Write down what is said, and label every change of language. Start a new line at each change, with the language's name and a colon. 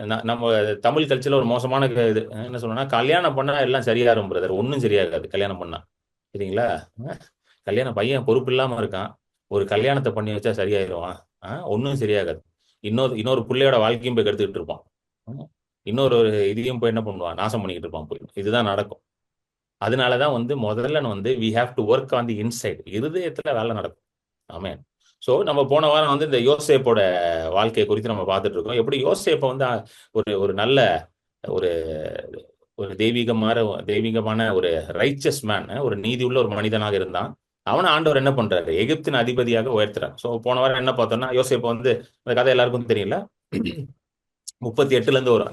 Tamil: நம்ம தமிழ் கல்ச்சர்ல ஒரு மோசமான இது என்ன சொல்லணும்னா, கல்யாணம் பண்ணா எல்லாம் சரியாகும் பிரதர். ஒன்றும் சரியாகாது கல்யாணம் பண்ணா. சரிங்களா? கல்யாணம் பையன் பொறுப்பு இல்லாம இருக்கான், ஒரு கல்யாணத்தை பண்ணி வச்சா சரியாயிருவான்? ஒன்றும் சரியாகாது. இன்னொரு பிள்ளையோட வாழ்க்கையும் போய் கெடுத்துக்கிட்டு இருப்பான். இன்னொரு இதையும் போய் என்ன பண்ணுவான், நாசம் பண்ணிக்கிட்டு இருப்பான் போய். இதுதான் நடக்கும். அதனாலதான் வந்து முதல்ல வந்து
English: we have to work on the inside.
Tamil: இருதயத்துல வேலை நடக்கும். ஆமென். ஸோ நம்ம போன வாரம் வந்து இந்த யோசேப்போட வாழ்க்கையை குறித்து நம்ம பார்த்துட்டு இருக்கோம். எப்படி யோசேப்பை வந்து ஒரு ஒரு நல்ல ஒரு ஒரு தெய்வீகமான ஒரு ரைச்சஸ் மேன், ஒரு நீதி உள்ள ஒரு மனிதனாக இருந்தான். அவனை ஆண்டவர் என்ன பண்றாரு? எகிப்தின் அதிபதியாக உயர்த்துறாரு. ஸோ போன வாரம் என்ன பார்த்தோம்னா, யோசேப்பு வந்து அந்த கதை எல்லாருக்கும் தெரியல. 38 இருந்து வரும்.